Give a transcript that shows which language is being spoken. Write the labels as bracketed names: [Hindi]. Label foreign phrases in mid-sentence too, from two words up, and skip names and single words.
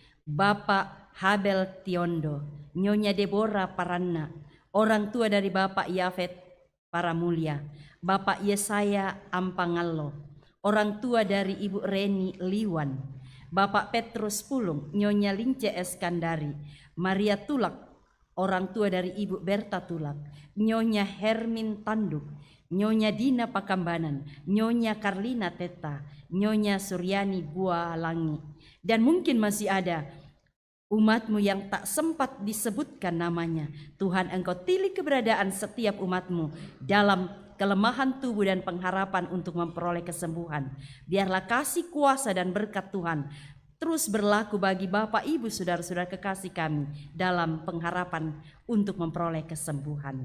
[Indonesian] Bapak Habel Tiondo, Nyonya Deborah Paranna, orang tua dari Bapak Yafet Paramulia, Bapak Yesaya Ampangallo, orang tua dari Ibu Reni Liwan, Bapak Petrus Pulung, Nyonya Lince Eskandari, Maria Tulak, orang tua dari Ibu Berta Tulak, Nyonya Hermin Tanduk, Nyonya Dina Pakambanan, Nyonya Karlina Teta, Nyonya Suryani Bualangi, dan mungkin masih ada umat-Mu yang tak sempat disebutkan namanya. Tuhan, Engkau tilik keberadaan setiap umat-Mu dalam kelemahan tubuh dan pengharapan untuk memperoleh kesembuhan. Biarlah kasih kuasa dan berkat Tuhan terus berlaku bagi Bapak, Ibu, saudara-saudara kekasih kami dalam pengharapan untuk memperoleh kesembuhan.